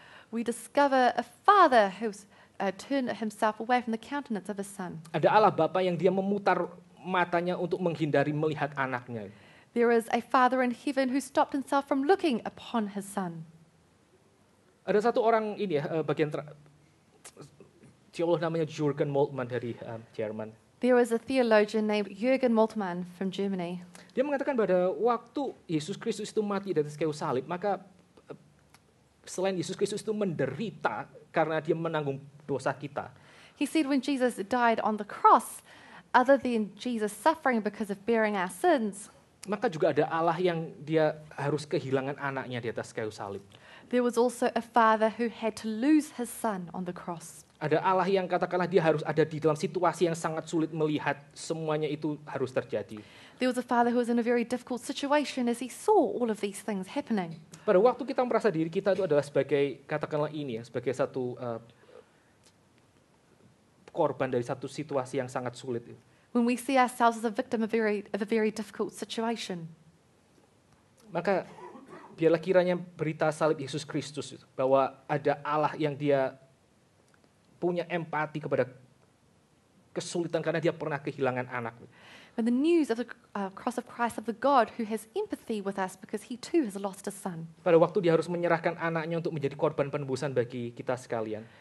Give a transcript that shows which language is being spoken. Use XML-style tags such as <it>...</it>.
<en>we discover a father who's turned himself away from the countenance of his son.</en> <id>Ada Allah Bapa yang dia memutar matanya untuk menghindari melihat anaknya.</id> <en>There is a father in heaven who stopped himself from looking upon his son.</en> <id>Ada satu orang ini ya, teolog namanya Jürgen Moltmann dari Jerman.</id> <en>There is a theologian named Jürgen Moltmann from Germany.</en> <id>Dia mengatakan pada waktu Yesus Kristus itu mati di atas kayu salib, maka selain Yesus Kristus itu menderita karena dia menanggung dosa kita,</id> <en>He said when Jesus died on the cross, other than Jesus suffering because of bearing our sins,</en> <id>maka juga ada Allah yang dia harus kehilangan anaknya di atas kayu salib.</id> <en>there was also a father who had to lose his son on the cross.</en> <id>Ada Allah yang katakanlah dia harus ada di dalam situasi yang sangat sulit melihat semuanya itu harus terjadi.</id> <en>There was a father who was in a very difficult situation as he saw all of these things happening.</en> <id>Pada waktu kita merasa diri kita itu adalah sebagai, katakanlah ini ya, sebagai satu korban dari satu situasi yang sangat sulit.</id> <en>When we see ourselves as a victim of a very difficult situation,</en> <id>Maka biarlah kiranya berita salib Yesus Kristus itu, bahwa ada Allah yang dia punya empati kepada kesulitan karena dia pernah kehilangan anak.</id> <en>when the news of the cross of Christ, of the God who has empathy with us because he too has lost a son.</en> <id>Pada waktu dia harus menyerahkan anaknya untuk menjadi korban penebusan bagi kita sekalian.</id>